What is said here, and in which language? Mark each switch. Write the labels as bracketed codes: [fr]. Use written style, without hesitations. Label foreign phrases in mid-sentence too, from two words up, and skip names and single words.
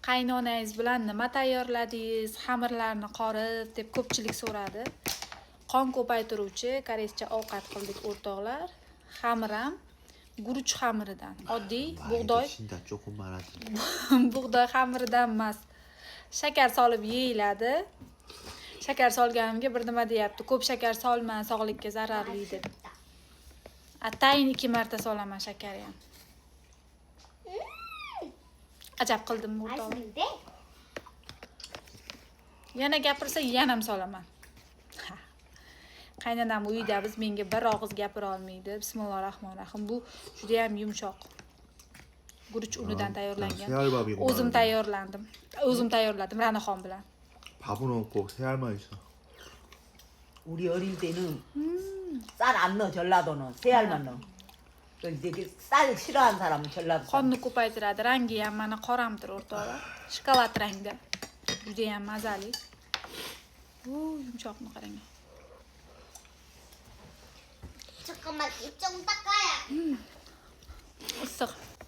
[uz] qaynonangiz bilan nima tayyorladingiz, xamirlarni qorib deb ko'pchilik so'radi. Qon ko'paytiruvchi koreyscha ovqat qildik o'rtoqlar. Xamir ham guruch xamiridan, oddiy bug'doy [ko] 진짜 조금 말하지. [uz] bug'doy xamiridan emas. Shakar solib yeyiladi. Shakar solganimga bir nima deyapti. Ko'p shakar solma, sog'likka zararli deb. Atayin 2 marta solaman shakarni ham. Ajab qildim o'rtoqlar. Yana gapirsa yana ham solaman. Qaynonam uyda biz menga bir og'iz gapira olmaydi. Bismillahirrohmanirrohim. Bu juda ham yumshoq. Guruch unidan tayyorlangan. O'zim tayyorlandim. O'zim tayyorladim Ranaxon bilan. [ko] 밥은 없고 새알만 있어. 우리 어릴 때는 쌀 안 넣어 전라도는 새알만 넣어. 이제 쌀 싫어하는 사람은 전라도. [uz] Qonni ko'paytiradi. Rangi ham mana qoramtir o'rtoqlar. Shokolad rangda. Juda ham mazali. Yumshoqni qarang. [ko] 잠깐만 입 좀 닦아야. [uz] Issiq.